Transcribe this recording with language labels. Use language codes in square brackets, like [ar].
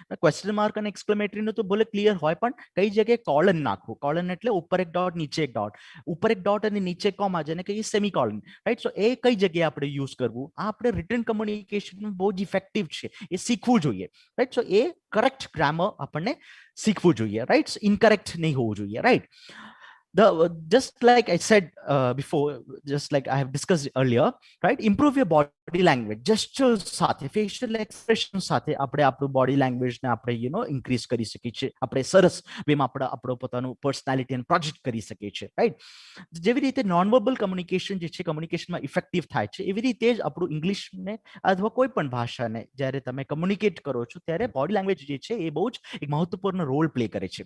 [gu] Question mark અને એક્સક્લેમેટરીનું તો ભલે ક્લિયર હોય, પણ કઈ જગ્યાએ કોલન નાખવું, કોલન એટલે ઉપર એક ડોટ, નીચે એક ડોટ, ઉપર એક ડોટ અને નીચે કોમા, જેને કહીએ સેમી કોલન, રાઈટ? સો એ કઈ જગ્યાએ આપણે યુઝ કરવું, આ આપણે રિટર્ન કમ્યુનિકેશન બહુ જ ઇફેક્ટિવ છે, એ શીખવું જોઈએ, રાઈટ? સો એ કરેક્ટ ગ્રામર આપણને શીખવું જોઈએ, રાઈટ? ઇનકરેક્ટ નહીં હોવું જોઈએ, right? [en] just like I said before, just like I have discussed earlier, right? Improve your body language, [gu] gestures સાથે, facial expression સાથે આપણે આપણું body language ને આપણે increase કરી શકીએ છીએ. આપણે સરસ વેમાં આપણો પોતાનું પર્સનાલિટી ને પ્રોજેક્ટ કરી શકીએ છીએ, રાઈટ? જેવી રીતે નોન વર્બલ કમ્યુનિકેશન જે છે કમ્યુનિકેશનમાં ઇફેક્ટિવ થાય છે, એવી રીતે જ આપણું ઇંગ્લિશને અથવા કોઈ પણ ભાષાને જ્યારે તમે કમ્યુનિકેટ કરો છો ત્યારે બોડી લેંગ્વેજ જે છે એ બહુ જ એક મહત્વપૂર્ણ રોલ પ્લે કરે છે.